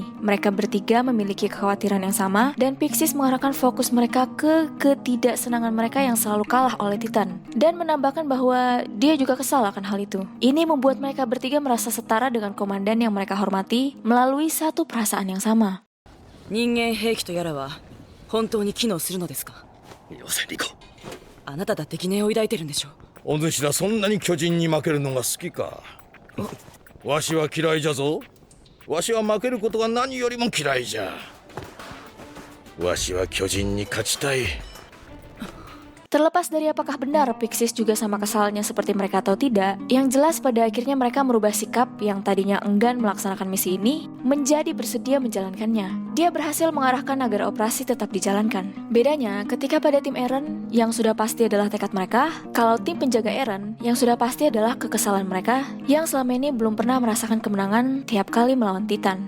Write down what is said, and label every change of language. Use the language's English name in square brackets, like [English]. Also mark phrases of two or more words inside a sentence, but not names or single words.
[Indonesian] Mereka bertiga memiliki kekhawatiran yang sama, dan Pixis mengarahkan fokus mereka ke ketidaksenangan mereka yang selalu kalah oleh Titan, dan menambahkan bahwa dia juga kesal akan hal itu. Ini membuat mereka bertiga merasa setara dengan komandan yang mereka hormati melalui satu perasaan yang sama. [Japanese] 人間兵器とやらは本当に機能するのですか。よせリコ。あなただって疑念を抱いてるんでしょ。お主らそんなに巨人に負けるのが好きか。わしは嫌いじゃぞ。わしは負けることが何よりも嫌いじゃ。わしは巨人に勝ちたい。 [Indonesian] Terlepas dari apakah benar Pixis juga sama kesalnya seperti mereka atau tidak, yang jelas pada akhirnya mereka merubah sikap yang tadinya enggan melaksanakan misi ini menjadi bersedia menjalankannya. Dia berhasil mengarahkan agar operasi tetap dijalankan. Bedanya, ketika pada tim Eren yang sudah pasti adalah tekad mereka, kalau tim penjaga Eren yang sudah pasti adalah kekesalan mereka yang selama ini belum pernah merasakan kemenangan tiap kali melawan Titan.